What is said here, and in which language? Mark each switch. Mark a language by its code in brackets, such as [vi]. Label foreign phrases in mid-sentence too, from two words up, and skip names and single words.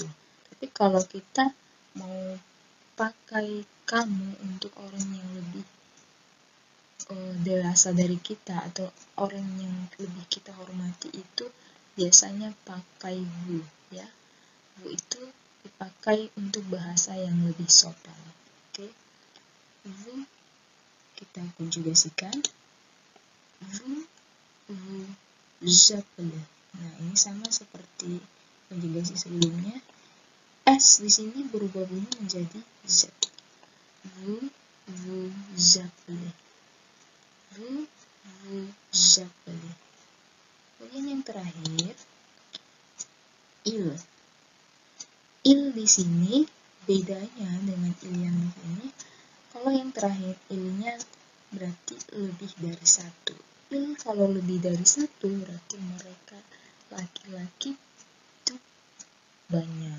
[id] Tapi kalau kita mau pakai kamu untuk orang yang lebih dewasa dari kita atau orang yang lebih kita hormati, itu biasanya pakai vous, ya. Vous itu dipakai untuk bahasa yang lebih sopan. Oke. Vous kita konjugasikan. [fr] Vous appelez. [id] Nah, ini sama seperti konjugasi sebelumnya. S di sini berubah bunyi menjadi Z. [fr] Vous appelez. Vous appelez. [id] Kemudian yang terakhir, il. Il di sini bedanya dengan il yang di sini. Kalau yang terakhir il-nya berarti lebih dari satu. Il kalau lebih dari satu berarti mereka laki-laki itu banyak.